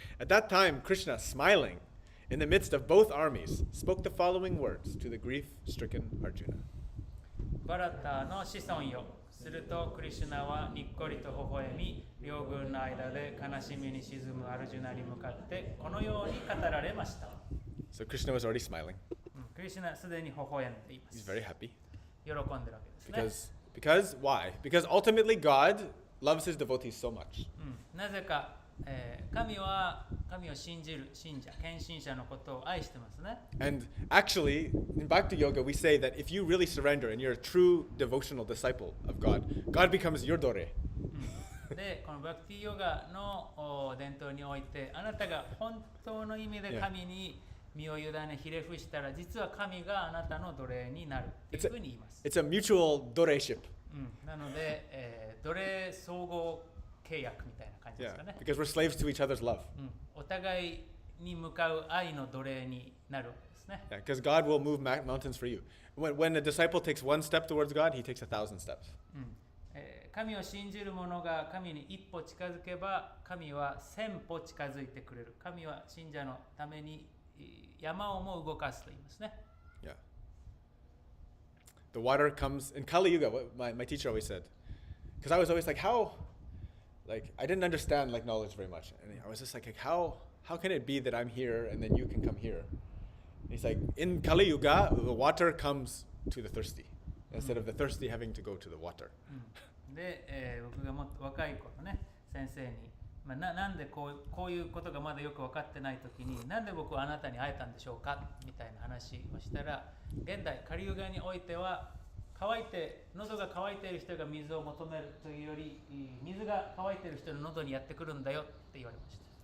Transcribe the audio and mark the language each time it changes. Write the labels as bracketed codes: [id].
[en] At that time, Krishna, smiling in the midst of both armies, spoke the following words to the grief-stricken Arjuna. [ja] バラタの子孫よ。するとクリシュナはにっこりと微笑み、両軍の間で悲しみに沈むアルジュナに向かってこのように語られました。 [en] So Krishna was already smiling. [ja] クリシュナすでに微笑んでいま [en] He's [ja] す。 [en] very happy. [ja] 喜んでるわけですね。 [en] Because why? Because ultimately God loves his devotees so much. [ja] なぜか、神は神を信じる信者、献身者のことを愛してますね。 [en] And actually, in Bhakti Yoga, we say that if you really surrender and you're a true devotional disciple of God, God becomes your dore. [ja] で、このバクティヨガの伝統において、あなたが本当の意味で神に身を委ねひれ伏したら、実は神があなたの奴隷になるというふうに言います。 [en] It's a mutual doreship. [ja] なので、奴隷総合契約みたいな感じですかね。 [en] Because we're slaves to each other's love. [ja] お互いに向かう愛の奴隷になるわけですね。 [en] Yeah, because God will move mountains for you. When a disciple takes one step towards God, he takes 1,000 steps. [ja] 神を信じる者が神に一歩近づけば、神は1000歩近づいてくれる。神は信者のために山をも動かすと言いますね。 Yeah. [en] The water comes in Kali Yuga. What my teacher always said, because I was always like, how, like I didn't understand like knowledge very much, and I was just like how can it be that I'm here and then you can come here? And he's like, in Kali Yuga, the water comes to the thirsty instead of the thirsty having to go to the water. [ja] で、僕がもっと若い頃ね、先生に、なんでこういうことがまだよく分かってないときに、なんで僕はあなたに会えたんでしょうかみたいな話をしたら、現代、カリユガにおいては、喉が渇いている人が水を求めるというより、水が渇いている人の喉にやってくるんだよって言われました。